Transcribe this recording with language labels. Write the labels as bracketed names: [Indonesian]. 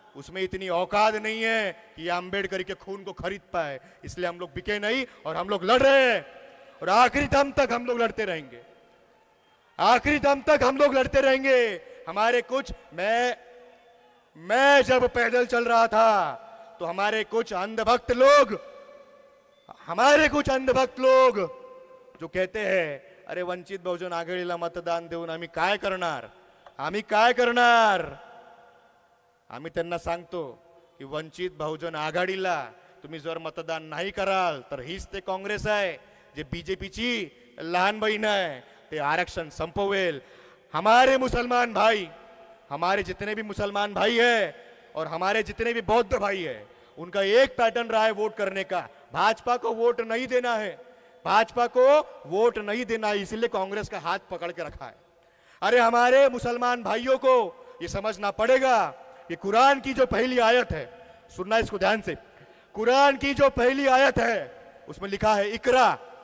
[Hindi] उसमें इतनी औकात नहीं है कि अम्बेडकर के खून को खरीद पाए, इसलिए हम लोग बिके नहीं और हम लोग लड़ रहे हैं और आखिरी दम तक हम लोग लड़ते रहेंगे, आखिरी दम तक हम लोग लड़ते रहेंगे। हमारे कुछ मैं जब पैदल चल रहा था तो हमारे कुछ अंधभक्त लोग जो कहते हैं [Marathi] अरे वंचित बहुजन आघाडीला मतदान देऊन आम्ही काय करणार, आम्ही त्यांना सांगतो की वंचित बहुजन आघाडीला तुम्ही जर मतदान नाही कराल तर हीच ते काँग्रेस आहे जे बीजेपीची लहान बहीण आहे, ते आरक्षण संपवेल। [Hindi] हमारे मुसलमान भाई, हमारे जितने भी मुसलमान भाई है और हमारे जितने भी बौद्ध भाई है, उनका एक पैटर्न रहा है वोट करने का, भाजपा को वोट नहीं देना है, भाजपा को वोट नहीं देना है, इसलिए कांग्रेस का हाथ पकड़ के रखा है। अरे हमारे मुसलमान भाइयों को ये समझना पड़ेगा कि कुरान की जो पहली आयत है, सुनना इसको ध्यान से, कुरान की जो पहली आयत है उसमें लिखा है इकरा।